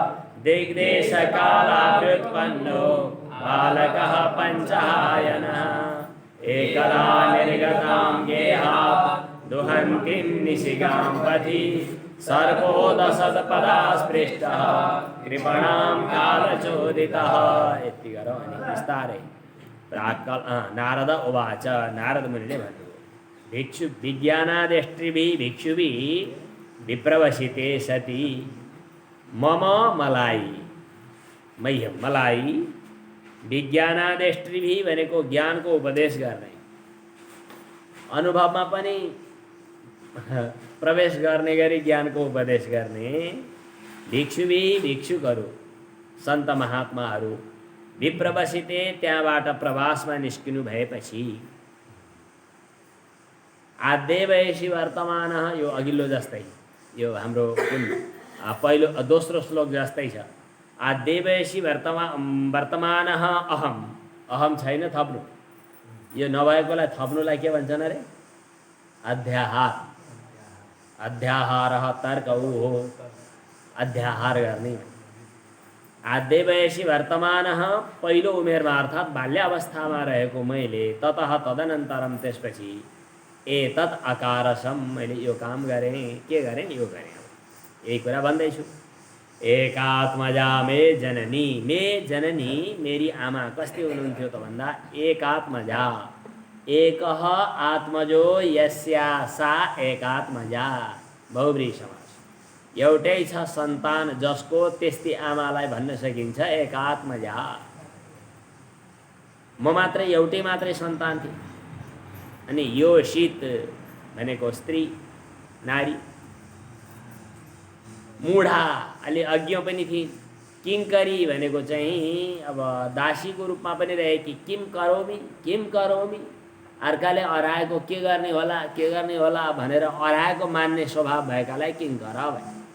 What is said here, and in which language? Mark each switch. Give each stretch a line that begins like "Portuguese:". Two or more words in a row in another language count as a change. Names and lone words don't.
Sanskrit: दिग्देशकालाव्युत्पन्नो बालकः पञ्चायनः एकदा निर्गतां गेहात् दुहन्तीं निशिगां पथि सर्पोदशत्पदा स्पृष्टः कृपणां कालचोदितः।
Nepali: यति गरौँ अनि विस्तारै।
Sanskrit: नारद उवाच,
Nepali: नारद मुनिले भन्नुभयो,
Sanskrit: भिक्षु विज्ञानादेष्ट्रिभिः भिक्षुभिः विप्रवशिते सति मम
Nepali: मलाई, मह्यम मलाई, विज्ञानादेष्ट्रिभिः भनेको ज्ञानको उपदेश गर्ने, अनुभवमा पनि प्रवेश गर्ने गरी ज्ञानको उपदेश गर्ने भिक्षुभिः भिक्षुकहरू, सन्त महात्माहरू विप्रवशिते, त्यहाँबाट प्रवासमा निस्किनु भएपछि
Sanskrit: आद्य वयसी वर्तमान,
Nepali: यो अघिल्लो जस्तै, यो हाम्रो कुन पहिलो दोस्रो श्लोक जस्तै छ।
Sanskrit: आद्य वयसी वर्तमान अहम,
Nepali: अहम छैन थप्नु, यो नभएकोलाई थप्नुलाई के भन्छन् अरे? अध्याहार। अध्याहारः तर्कौ हो, अध्याहार गर्ने।
Sanskrit: आद्य वयसी वर्तमान,
Nepali: पहिलो उमेरमा अर्थात् बाल्यावस्थामा रहेको मैले,
Sanskrit: ततः तदनन्तरम,
Nepali: त्यसपछि
Sanskrit: एतत् अकारसम,
Nepali: मैले यो काम गरेँ, के गरेँ? यो गरेँ। यही कुरा भन्दैछु।
Sanskrit: एकात्मजा मे जननी, मे जननी,
Nepali: मेरी आमा कस्ती हुनुहुन्थ्यो त भन्दा एकात्मजा,
Sanskrit: एकः आत्मजो यस्या सा एकात्मजा, बहुब्रीहि समास।
Nepali: एउटै छ सन्तान जसको, त्यस्ती आमालाई भन्न सकिन्छ एकात्मजा। म मात्रै, एउटै मात्रै सन्तान थिएँ, अनि योषित भनेको स्त्री नारी, मुढा अलि अज्ञ पनि थिइन्, किङ्करी भनेको चाहिँ अब दासीको रूपमा पनि रहेकी,
Sanskrit: किम करोमी
Nepali: अर्काले अराएको के गर्ने होला भनेर अराएको मान्ने स्वभाव भएकालाई किङ्कर भए।